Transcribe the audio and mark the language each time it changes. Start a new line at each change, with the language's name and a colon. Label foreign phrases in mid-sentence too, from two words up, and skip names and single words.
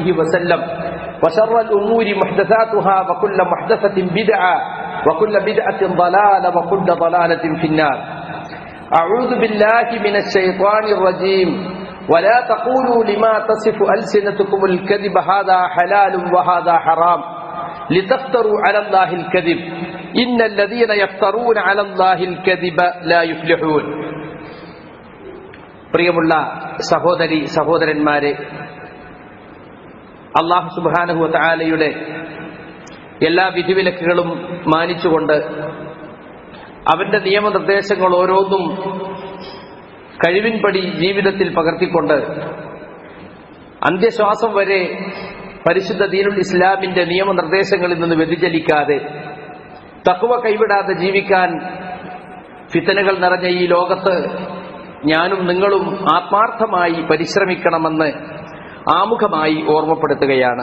Arabic: وسلم وشر الأمور محدثاتها وكل محدثة بدعة وكل بدعة ضلالة وكل ضلالة في النار أعوذ بالله من الشيطان الرجيم ولا تقولوا لما تصف ألسنتكم الكذب هذا حلال وهذا حرام لتفتروا على الله الكذب إن الذين يفترون على الله الكذب لا يفلحون
Malayalam: പ്രിയമുള്ള സഹോദരി സഹോദരന്മാരെ,
Arabic: الله سبحانه و
Malayalam: തആലയുടെ എല്ലാ വിധിവിലക്കുകളും മാനിച്ചുകൊണ്ട് അവന്റെ നിയമനിർദ്ദേശങ്ങൾ ഓരോന്നും കഴിവിൻപടി ജീവിതത്തിൽ പകർത്തിക്കൊണ്ട് അന്ത്യശ്വാസം വരെ പരിശുദ്ധ ദീനുൽ ഇസ്ലാമിന്റെ നിയമനിർദ്ദേശങ്ങളിൽ നിന്ന് വ്യതിചലിക്കാതെ തഖ്വ കൈവിടാതെ ജീവിക്കാൻ ഫിത്തനകൾ നിറഞ്ഞ ഈ ലോകത്ത് ഞാനും നിങ്ങളും ആത്മാർത്ഥമായി പരിശ്രമിക്കണമെന്ന് ആമുഖമായി ഓർമ്മപ്പെടുത്തുകയാണ്.